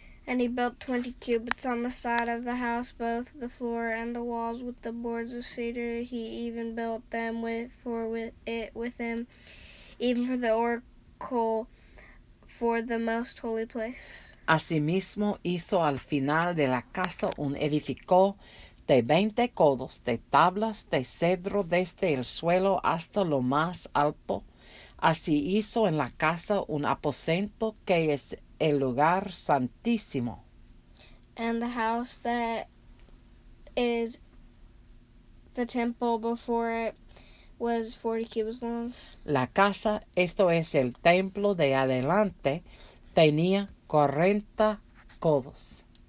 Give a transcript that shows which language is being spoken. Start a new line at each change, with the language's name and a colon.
English: And he built 20 cubits on the side of the house, both the floor and the walls, with the boards of cedar. He even built them with him, even for the oracle, for the most holy place.
Spanish: Asimismo hizo al final de la casa un edificio de 20 codos de tablas de cedro desde el suelo hasta lo más alto. Así hizo en la casa un aposento que es el lugar santísimo.
English: And the house that is the temple before it was 40 cubits long.
Spanish: La casa, esto es el templo de adelante, tenía 40 codos.